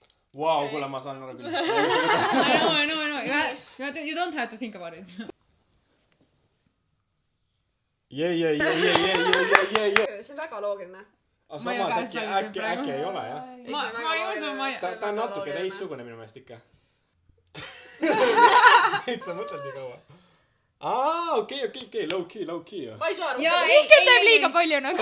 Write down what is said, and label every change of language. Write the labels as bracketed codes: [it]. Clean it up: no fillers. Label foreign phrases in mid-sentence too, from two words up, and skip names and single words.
[et] Vau, kuule ma saan aru küll. [en] I know. You don't have to think about it. Yeah. [et] See on väga loogiline. Aga samas äkki ei ole, jah? Ma ei usu, Ta on natuke teissugune minu meelest ikka. Et sa mõtled nii kaua. Okei, [en] low key. [et] Ma ei saa aru. Mihkel teeb liiga palju nagu.